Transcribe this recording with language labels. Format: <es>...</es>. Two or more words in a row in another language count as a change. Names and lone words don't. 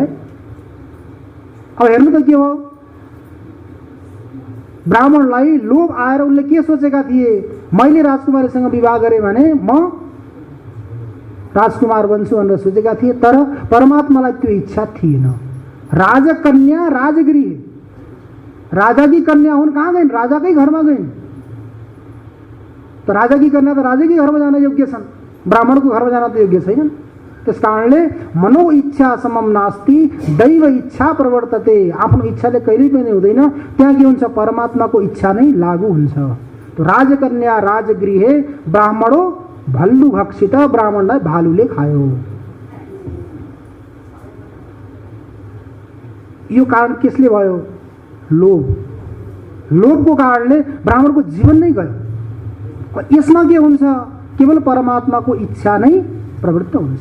<ne>अब हेर्नु त के भयो, ब्राह्मणलाई लोभ आएर उनले के सोचेका थिए, मैले राजकुमारीसँग विवाह गरेँ भने म राजकुमार बन्छु भनेर सोचेका थिए। तर परमात्मालाई त्यो इच्छा थिएन। राजकन्या राजगृह, राजाकी कन्या हुन्, कहाँ गइन्, राजाकै घरमा गइन्। त राजाकी कन्या त राजाकै घरमा जान योग्य छन्, ब्राह्मणको घरमा जान त योग्य छैनन्। त्यस कारणले</ne> <sa>मनो इच्छा समम नास्ति दैव इच्छा प्रवर्तते।</sa> <ne>आफ्नो इच्छाले कहिल्यै पनि हुँदैन, त्यहाँ के हुन्छ, परमात्माको इच्छा नै लागू हुन्छ।</ne> <sa>तो राजकन्या राजगृहे ब्राह्मणो भल्लु भक्षित,</sa> <ne>ब्राह्मणलाई भालुले खायो। यो कारण किसले भयो? लोभ। लोभको कारणले ब्राह्मणको जीवन नै गयो। यसमा के हुन्छ? केवल परमात्माको इच्छा नै प्रवृत्त हुन्छ।</ne>